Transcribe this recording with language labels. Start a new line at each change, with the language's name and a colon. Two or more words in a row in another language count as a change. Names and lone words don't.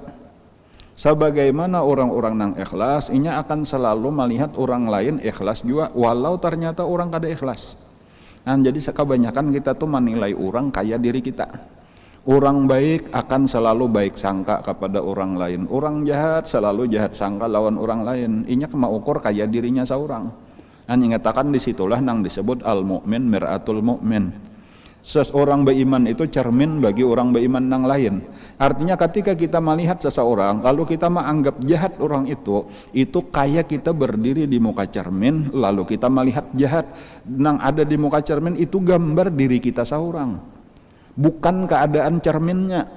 Banjar: Sebagaimana orang-orang yang ikhlas ini akan selalu melihat orang lain ikhlas juga walau ternyata orang kada ikhlas. Jadi kebanyakan kita tuh menilai orang kaya diri kita. Orang baik akan selalu baik sangka kepada orang lain, orang jahat selalu jahat sangka lawan orang lain. Ini kemaukur kaya dirinya seorang. Ingatakan disitulah nang disebut
Arabic: المؤمن مرآة المؤمن.
Banjar: Seseorang beriman itu cermin bagi orang beriman nang lain. Artinya ketika kita melihat seseorang lalu kita menganggap jahat orang itu kayak kita berdiri di muka cermin lalu kita melihat jahat nang ada di muka cermin itu gambar diri kita seorang, bukan keadaan cerminnya.